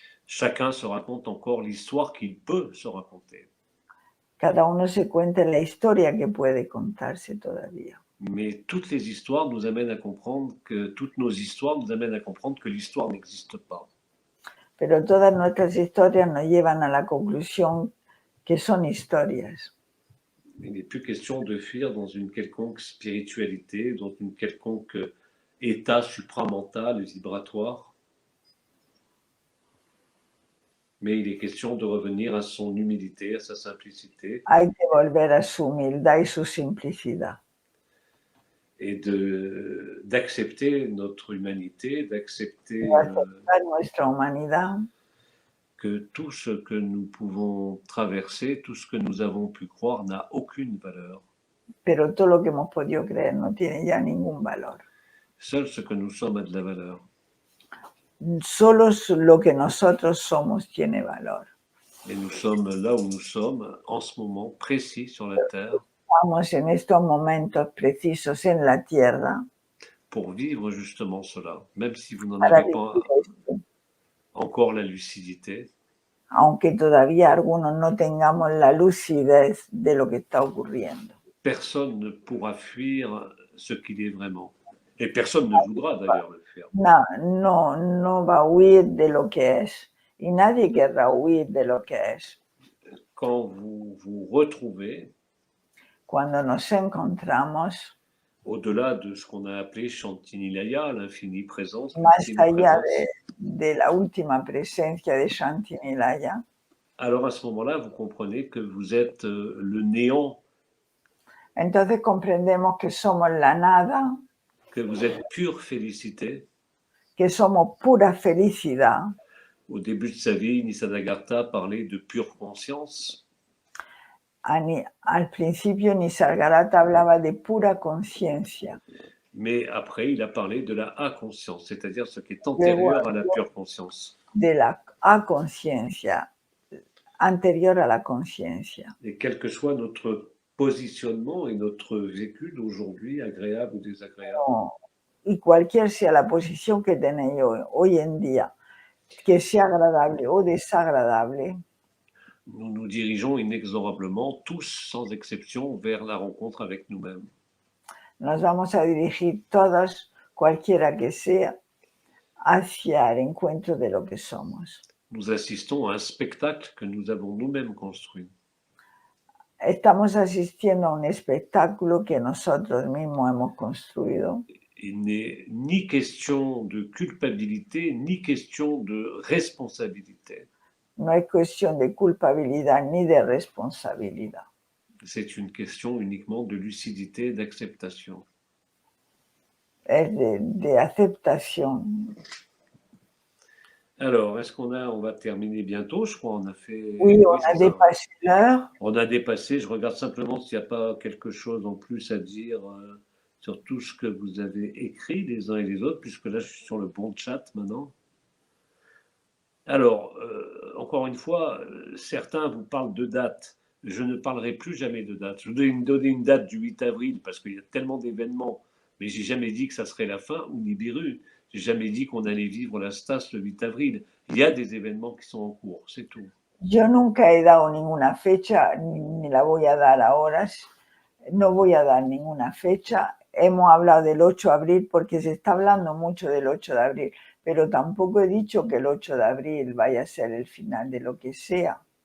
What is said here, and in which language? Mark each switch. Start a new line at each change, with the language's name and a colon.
French: Chacun se raconte encore l'histoire qu'il peut se raconter.
Spanish: Cada uno se cuenta la historia que puede contarse todavía.
French: Mais toutes les histoires nous amènent à comprendre que toutes nos histoires nous amènent à comprendre que l'histoire n'existe pas.
Spanish: Pero todas nuestras historias nos llevan a la conclusión que son historias.
French: Il n'est plus question de fuir dans une quelconque spiritualité, dans une quelconque état supramental et vibratoire. Mais il est question de revenir à son humilité, à sa simplicité.
Spanish: Hay que volver a su humildad y su simplicidad.
French: Et d'accepter notre humanité, d'accepter
Spanish: Nuestra humanidad,
French: que tout ce que nous pouvons traverser, tout ce que nous avons pu croire n'a aucune valeur.
Spanish: pero todo lo que hemos podido creer no tiene ya ningún valor.
French: Seul ce que nous sommes a de la valeur.
Spanish: Solo lo que nosotros somos tiene valor.
French: Et nous sommes là où nous sommes, en ce moment précis sur la Terre,
Spanish: Estamos en estos momentos precisos en la tierra
French: pour vivre justement cela, même si vous n'en
Spanish: para
French: avez
Spanish: vivir
French: pas
Spanish: esto.
French: encore la lucidité.
Spanish: Aunque todavía algunos no tengamos la lucidez de lo que está ocurriendo.
French: Personne ne pourra fuir ce qu'il est vraiment. Et personne ne voudra d'ailleurs le faire.
Spanish: No va a huir de lo que es. Y nadie querrá huir de lo que es.
French: Quand vous vous retrouvez,
Spanish: Cuando nos encontramos,
French: au-delà de ce qu'on a appelé Shantinilaya, l'infinie présence,
Spanish: más
French: l'ultime
Spanish: allá
French: présence,
Spanish: de la última presencia de Shantinilaya,
French: alors à ce moment-là, vous comprenez que vous êtes le néant,
Spanish: entonces comprendemos que somos la nada,
French: que vous êtes pure félicité.
Spanish: que somos pura felicidad.
French: Au début de sa vie, Nisargadatta parlait de pure conscience.
Spanish: Al principio Nisargadatta hablaba de pura conciencia.
French: Mais après, il a parlé de la A-conscience, c'est-à-dire ce qui est
Spanish: Luego
French: antérieur à la pure conscience.
Spanish: de la conciencia, anterior a la conciencia.
French: Et quel que soit notre positionnement et notre vécu d'aujourd'hui, agréable ou désagréable,
Spanish: Y cualquier sea la posición que tenéis hoy en día, que sea agradable o desagradable,
French: nous nous dirigeons inexorablement, tous sans exception, vers la rencontre avec nous-mêmes.
Spanish: nos vamos a dirigir todos, cualquiera que sea, hacia el encuentro de lo que somos.
French: Nous assistons à un spectacle que nous avons nous-mêmes construit.
Spanish: Estamos asistiendo a un espectáculo que nosotros mismos hemos construido.
French: Il n'est ni question de culpabilité, ni question de responsabilité.
Spanish: No es cuestión de culpabilidad ni de responsabilidad.
French: C'est une question uniquement de lucidité et d'acceptation.
Spanish: Es de aceptación.
French: Alors, est-ce on va terminer bientôt, je crois, on a fait... Oui, on a dépassé l'heure. On a dépassé, je regarde simplement s'il n'y a pas quelque chose en plus à dire sur tout ce que vous avez écrit les uns et les autres, puisque là, je suis sur le bon chat maintenant. Alors, encore une fois, certains vous parlent de date. Je ne parlerai plus jamais de date. Je vais donner une date du 8 avril parce qu'il y a tellement d'événements, mais j'ai jamais dit que ça serait la fin ou Nibiru. J'ai jamais dit qu'on allait vivre la Stas le 8 avril. Il y a des événements qui sont en cours, c'est tout.
Spanish: Yo nunca he dado ninguna fecha, ni la voy a dar ahora. No voy a dar ninguna fecha. Hemos hablado del 8 de abril porque se está hablando mucho del 8 de abril, pero tampoco he dicho que el 8 de abril vaya a ser el final de lo que sea.